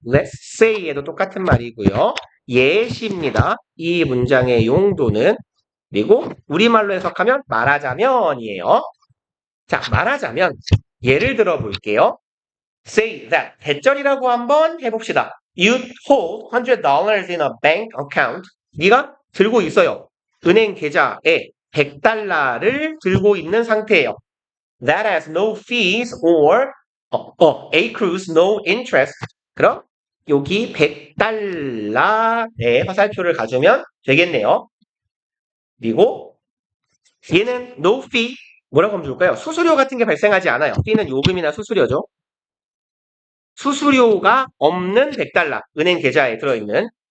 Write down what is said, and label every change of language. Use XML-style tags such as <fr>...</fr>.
<en>Let's say</en> <ko>에도 똑같은 말이고요. 예시입니다. 이 문장의 용도는. 그리고 우리말로 해석하면 말하자면이에요. 자, 말하자면 예를 들어 볼게요.</ko> <en>Say that</en> <ko>대절이라고 한번 해봅시다.</ko> <en>You hold $100 in a bank account.</en> <ko>네가 들고 있어요. 은행 계좌에 100달러를 들고 있는 상태예요.</ko> <en>That has no fees or accrues no interest.</en> <ko>그럼 여기 100달러의 화살표를 가주면 되겠네요. 그리고 얘는</ko> <en>no fee</en> <ko>뭐라고 하면 좋을까요? 수수료 같은 게 발생하지 않아요. fee는 요금이나 수수료죠. 수수료가 없는 100달러 은행 계좌에 들어있는.</ko>